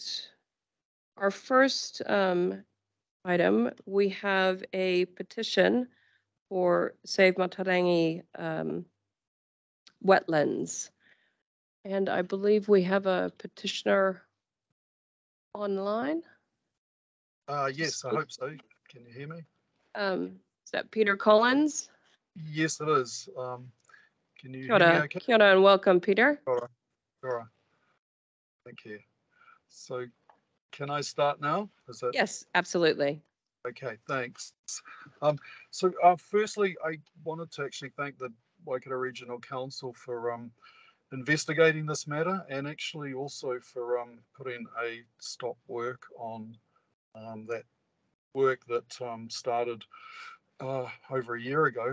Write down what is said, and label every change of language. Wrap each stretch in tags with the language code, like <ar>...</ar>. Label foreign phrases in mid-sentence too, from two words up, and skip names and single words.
<en>Our first item, we have a petition for Save Matarangi Wetlands. And I believe we have a petitioner online. Yes, I hope so. Can you hear me? Is that Peter Collins? Yes, it is. Can you</en> <mi>Kia</mi> <en>hear me</en> <mi>ora,</mi> <en>okay?</en> <mi>kia ora</mi> <en>and welcome, Peter. All right. All right. Thank you. So can I start now? Is that... Yes, absolutely. Okay, thanks. Firstly, I wanted to actually thank the Waikato Regional Council for investigating this matter, and actually also for putting a stop work on that work that started over a year ago.</en>